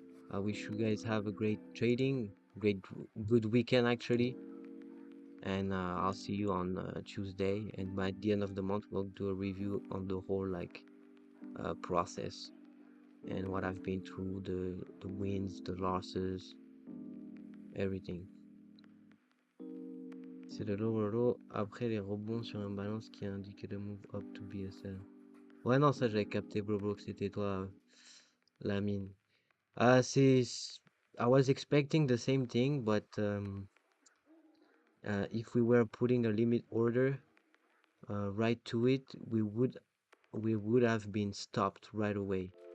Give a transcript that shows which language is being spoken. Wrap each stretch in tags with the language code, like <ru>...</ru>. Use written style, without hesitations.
<en>I wish you guys have a great trading, good weekend actually, and I'll see you on Tuesday. And by the end of the month, we'll do a review on the whole process and what I've been through, the wins, the losses, everything.</en> <fr>C'est le</fr> <en>lower low</en> <fr>après les rebonds sur un balance qui a indiqué le</fr> <en>move up to BSL.</en> <fr>Ouais, non, ça j'avais capté, bro, que c'était toi, Lamine. C'est.</fr> <en>I was expecting the same thing, but if we were putting a limit order right to it, we would have been stopped right away.</en>